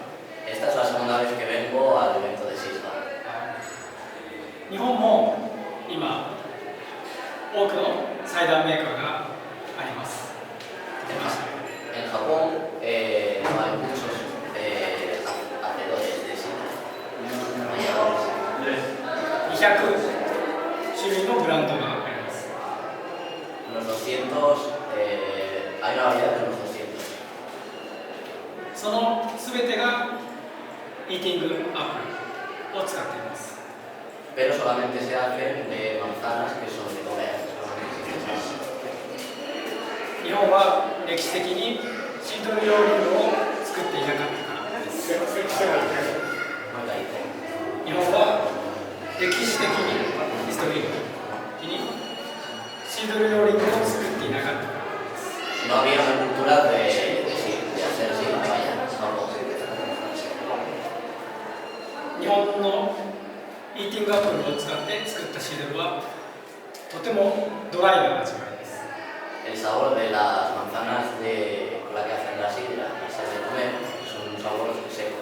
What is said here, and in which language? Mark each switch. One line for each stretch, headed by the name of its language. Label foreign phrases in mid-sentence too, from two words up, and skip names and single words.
Spanish: Esta es la segunda vez que vengo al evento de Sisga.
Japanese: 日本も今多くのサイダーメーカーがあります。
Spanish: En Japón hay muchos hacedores de sidra, mayadores.
Japanese: 200 種類のブランドがあります。
Spanish: Unos 200, hay una variedad de unos 200.
Japanese: そのすべてがイーティングアップルを使っています。
Spanish: Pero solamente se hacen de manzanas que son de comer.
Japanese: 日本は歴史的にシードル料理を作っていなかったからです。日本は歴史的にヒストリー的にシードル料理を作っていなかったからです。
Spanish: No había una cultura de hacer sidra, vaya, no.
Japanese: 日本のイーティングアップルを使って作ったシードルはとてもドライな味わいです。
Spanish: El sabor de las manzanas con la que hacen la sidra y se de comer son un sabor seco.